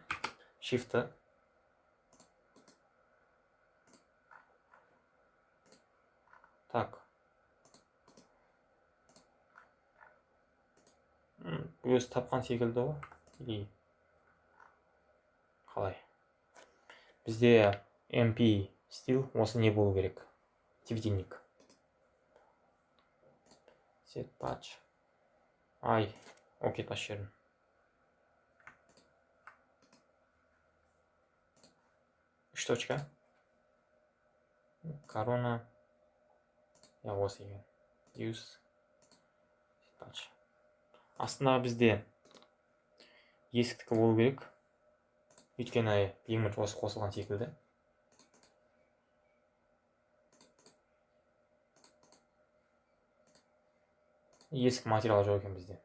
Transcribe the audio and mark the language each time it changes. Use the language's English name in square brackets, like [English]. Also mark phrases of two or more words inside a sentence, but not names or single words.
[Kazakh] Shift-ті. Так. Өзі тапқан секілді ғой. Или қалай? Бізде MP стил осы не болу керек. Светильник. [English] Set patch. [Kazakh] Ай, окей, тасып жібердім. Үш точка. Корона. Я осы екен. [English] Use. Set patch. [Kazakh] Астындағы бізде есіктікі болу керек. Өйткені имидж осы қосылған секілді. Есік материалы жоқ екен бізде.